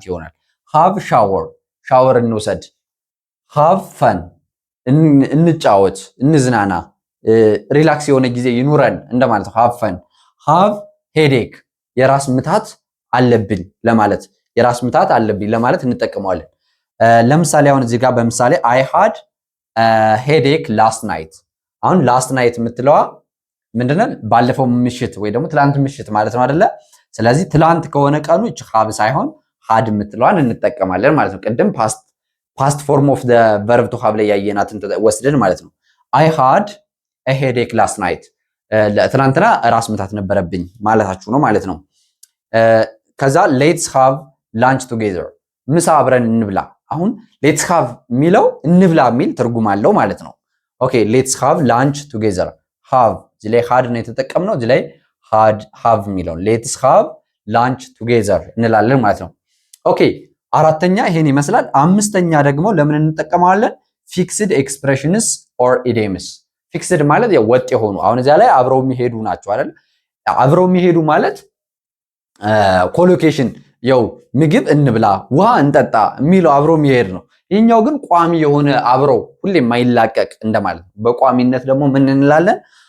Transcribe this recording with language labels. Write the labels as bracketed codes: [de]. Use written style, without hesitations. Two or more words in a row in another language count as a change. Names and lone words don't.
[am] ይሆናል። [en] have shower [am] እንውሰድ። [en] have fun [am] እንጫወት፣ እንዝናና፣ ሪላክስ የሆነ ጊዜ ይኑረን እንደማለት ነው። [en] have fun። have headache [am] የራስ ምታት አለብኝ ለማለት የራስ ምታት አለብኝ ለማለት እንጠቀመዋለን። ለምሳሌ አሁን እዚህ ጋር በምሳሌ [en] I had headache last night። [am] አሁን [en] last night [am] የምትለዋ ምንድነው? ባለፈው ምሽት ወይ ደግሞ ትላንት ምሽት ማለት ነው አይደለ? ስለዚህ ትላንት ከሆነ ቀኑ እቺ ሃብ ሳይሆን ሃድ የምትለዋን እንጠቀማለን ማለት ነው። ቅድም [en] past form of the verb to have [am] ላይ ያየናትን ወስደን ማለት ነው። [en] I had a headache last night [am] ትናንትና ራስ ምታት ነበረብኝ ማለታችሁ ነው ማለት ነው። ከዛ [en] let's have lunch together [am] ምሳ አብረን እንብላ። አሁን [en] let's have [am] የሚለው እንብላ የሚል ትርጉም አለው ማለት ነው። ኦኬ [en] let's have lunch together [am] have እዚህ ላይ had ነው የተጠቀምነው። እዚህ ላይ have የሚለው [en] let's have lunch together [am] እንላለን ማለት ነው። ኦኬ አራተኛ ይሄን ይመስላል። አምስተኛ ደግሞ ለምን እንጠቀማለን? [en] fixed expressions or idioms fixed [am] ማለት ወጥ የሆኑ አሁን እዚያ ላይ አብረው የሚሄዱ ናቸው አይደል? አብረው የሚሄዱ ማለት ኮሎኬሽን ያው ምግብ እንብላ ውሃ እንጠጣ የሚለው አብሮ የሚሄድ ነው። ይሄኛው ግን ቋሚ የሆነ አብረው ሁሌ የማይላቀቅ እንደማለት ነው። በቋሚነት ደግሞ ምን እንላለን?